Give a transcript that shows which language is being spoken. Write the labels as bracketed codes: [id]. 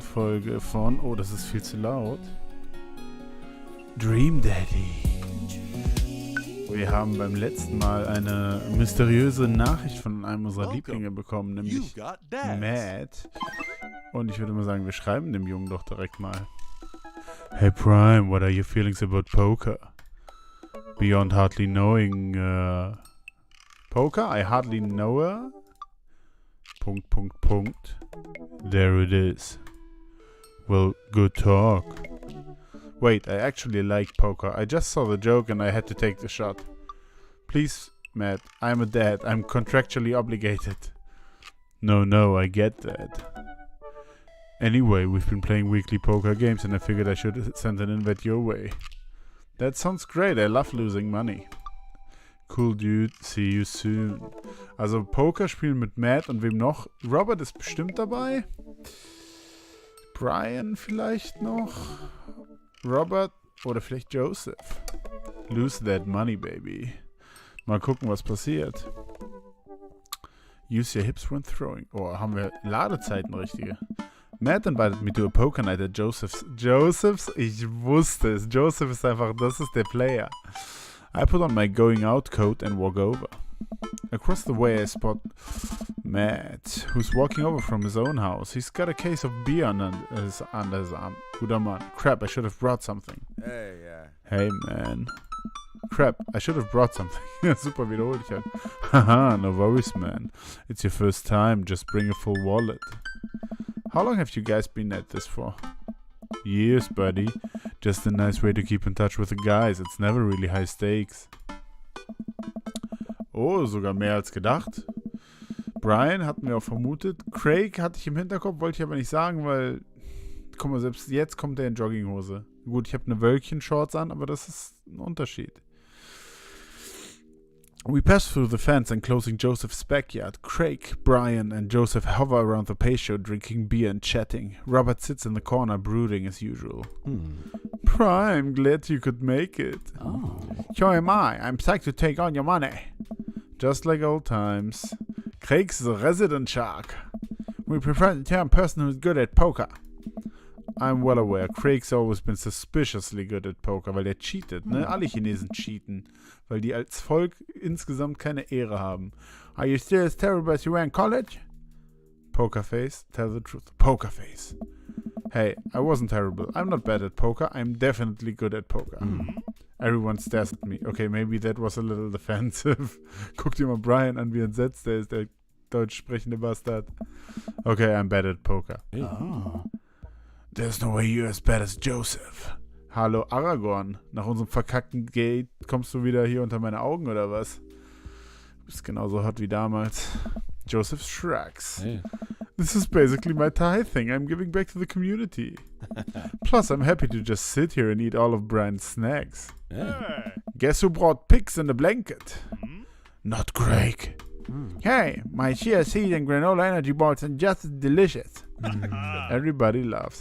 [de] Folge von, oh, das ist viel zu laut, Dream Daddy. Wir haben beim letzten Mal eine mysteriöse Nachricht von einem unserer Lieblinge bekommen, nämlich Matt. Und ich würde mal sagen, wir schreiben dem Jungen doch direkt mal. [en] Hey Prime, what are your feelings about poker? Beyond hardly knowing, poker? I hardly know her. ... There it is. Well, good talk. Wait, I actually like poker. I just saw the joke and I had to take the shot. Please, Matt, I'm a dad. I'm contractually obligated. No, I get that. Anyway, we've been playing weekly poker games and I figured I should send an invite your way. That sounds great. I love losing money. Cool dude, see you soon. [de] Also Poker spielen mit Matt und wem noch? Robert ist bestimmt dabei. Brian vielleicht noch. Robert oder vielleicht Joseph. [en] Lose that money, baby. [de] Mal gucken, was passiert. [en] Use your hips when throwing. [de] Oh, haben wir Ladezeiten richtige. [en] Matt invited me to a poker night at Joseph's. [de] Ich wusste es. Joseph ist einfach, das ist der Player. [en] I put on my going out coat and walk over. Across the way I spot Matt, who's walking over from his own house. He's got a case of beer under his arm. [de] Guter Mann. [en] Crap, I should have brought something. Hey, man. Crap, I should have brought something. [de] Super wiederholt ich halt. [en] Haha, no worries, man. It's your first time, just bring a full wallet. How long have you guys been at this for? Years, buddy. Just a nice way to keep in touch with the guys. It's never really high stakes. [de] Oh, sogar mehr als gedacht. Brian hatten wir auch vermutet. Craig hatte ich im Hinterkopf, wollte ich aber nicht sagen, weil, guck mal, selbst jetzt kommt er in Jogginghose. Gut, ich habe eine Wölkchen-Shorts an, aber das ist ein Unterschied. [en] We pass through the fence enclosing Joseph's backyard. Craig, Brian, and Joseph hover around the patio, drinking beer and chatting. Robert sits in the corner, brooding as usual. Prime, glad you could make it. Oh. So am I. I'm psyched to take on your money. Just like old times. Craig's the resident shark. We prefer the term person who's good at poker. I'm well aware, Craig's always been suspiciously good at poker, [de] weil der cheatet, ne? Alle Chinesen cheaten, weil die als Volk insgesamt keine Ehre haben. [en] Are you still as terrible as you were in college? Poker face, tell the truth. Poker face. Hey, I wasn't terrible. I'm not bad at poker. I'm definitely good at poker. Everyone stares at me. Okay, maybe that was a little offensive. [de] Guck dir mal Brian an, wie entsetzt der ist, der deutsch sprechende Bastard. [en] Okay, I'm bad at poker. Oh. There's no way you're as bad as Joseph. [de] Hallo Aragorn, nach unserem verkackten Gate kommst du wieder hier unter meine Augen oder was? Du bist genauso hot wie damals. [en] Joseph shrugs. Hey. This is basically my Thai thing. I'm giving back to the community. Plus, I'm happy to just sit here and eat all of Brian's snacks. Yeah. Guess who brought pigs in a blanket? Not Craig. Hey, my chia seed and granola energy balls are just as delicious. Everybody laughs.